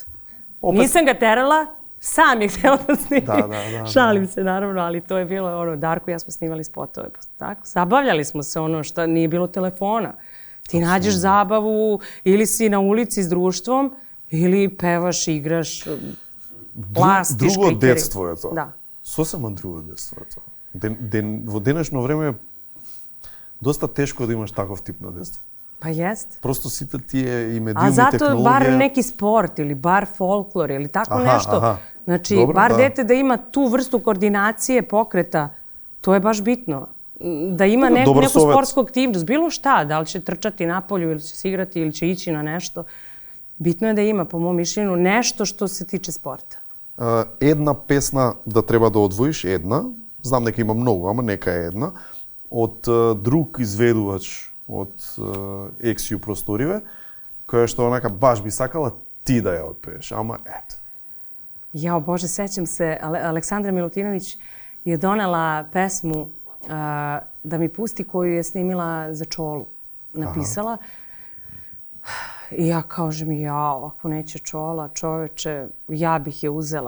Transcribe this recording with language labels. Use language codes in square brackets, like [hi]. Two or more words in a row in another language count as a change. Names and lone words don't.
[sr] Nisam ga terala, sam je hteo da snimi. Šalim se naravno, ali to je bilo ono, Darko i ja smo snimali spotove. Tako, zabavljali smo se ono što nije bilo telefona. Ti nađeš zabavu ili si na ulici s društvom ili pevaš, igraš, plastiš. [mk] Друго детство е тоа. Да. Сосема друго детство е тоа. Во денешно време е доста тешко да имаш таков тип на детство. [sr] Pa jest. [mk] Просто сите тие и медиуми, [sr] A zato [mk] технологија... [sr] bar neki sport ili bar folklor ili tako nešto. Znači, Dobro, bar da. dete da ima tu vrstu koordinacije pokreta, to je baš bitno. Da ima neku [mk] sovet. [sr] sportsku aktivnost, bilo šta, da li će trčati napolju ili će se igrati ili će ići na nešto. Bitno je da ima, po mom mišljenju, nešto što se tiče sporta. [mk] Една песна да треба да одвоиш, една, знам дека има многу, ама нека е една, од друг изведувач од Ексију просториве, која што онака баш би сакала ти да ја отпееш, ама ето. [sr] Jao Bože, sećam se, Aleksandra Milutinović je donela pesmu da mi pusti koju je snimila za Čolu. Napisala. I ja kažem, jao, ako neće Čola, čoveče, ja bih je uzela.